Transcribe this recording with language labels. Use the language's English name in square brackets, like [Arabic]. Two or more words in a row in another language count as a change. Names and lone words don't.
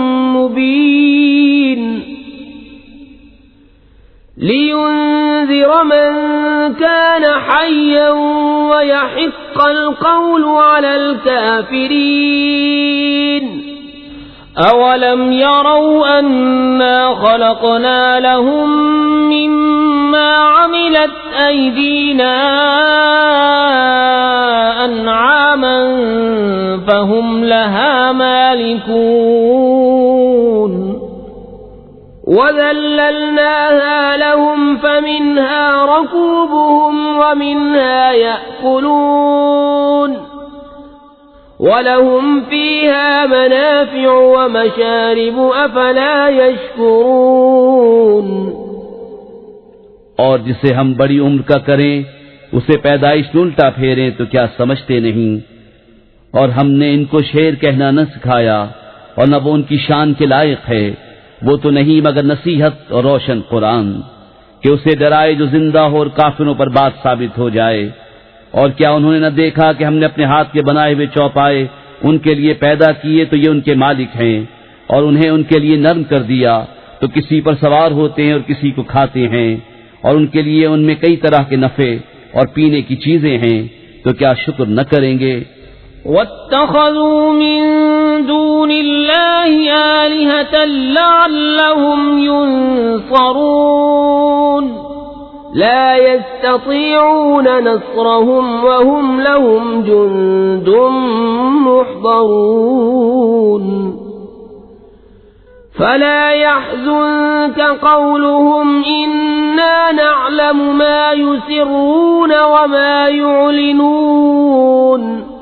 [Arabic] مبين لينذر من كان حيا ويحق القول على الكافرين. أولم يروا أنا خلقنا لهم مما عملت أيدينا أنعاما فهم لها مالكون وذللناها لهم فمنها ركوبهم ومنها يأكلون ولهم فيها منافع ومشارب أفلا يشكرون. [Hindi] और जिसे हम बड़ी उम्र का करें, उसे पैदाइश में उल्टा फेरें तो क्या समझते नहीं। और हमने इनको शेर कहना न सिखाया और न वो उनकी शान के लायक है। वो तो नहीं मगर नसीहत और रोशन कुरान, कि उसे डराए जो जिंदा हो और काफिरों पर बात साबित हो जाए। और क्या उन्होंने न देखा कि हमने अपने हाथ के बनाए हुए चौपाए उनके लिए पैदा किए तो ये उनके मालिक हैं, और उन्हें उनके लिए नर्म कर दिया तो किसी पर सवार होते हैं और किसी को खाते हैं, और उनके लिए उनमें कई तरह के नफे और पीने की चीजें हैं, तो क्या शुक्र न करेंगे। [Arabic] واتخذوا من دون الله آلهة لعلهم ينصرون لا يستطيعون نصرهم وهم لهم جند محضرون فلا يحزنك قولهم إنا نعلم ما يسرون وما يعلنون